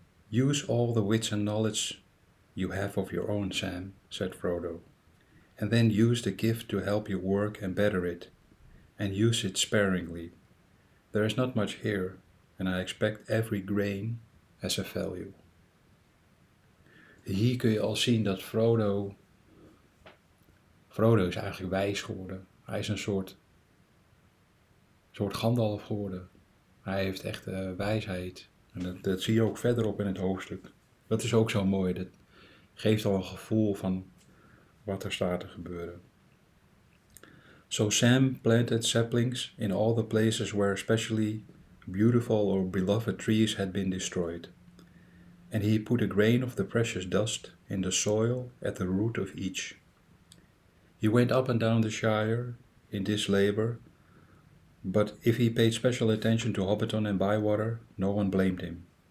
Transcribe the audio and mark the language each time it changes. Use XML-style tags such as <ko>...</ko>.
<en>Use all the wits and knowledge you have of your own, Sam, said Frodo, and then use the gift to help you work and better it, and use it sparingly. There is not much here, and I expect every grain has a value.</en> <nl>Hier kun je al zien dat Frodo is eigenlijk wijs geworden. Hij is een soort Gandalf geworden. Hij heeft echt wijsheid. En dat zie je ook verderop in het hoofdstuk. Dat is ook zo mooi. Dat geeft al een gevoel van wat er staat te gebeuren.</nl> <en>So Sam planted saplings in all the places where especially beautiful or beloved trees had been destroyed. And he put a grain of the precious dust in the soil at the root of each. He went up and down the Shire in this labor, but if he paid special attention to Hobbiton and Bywater, no one blamed him.</en>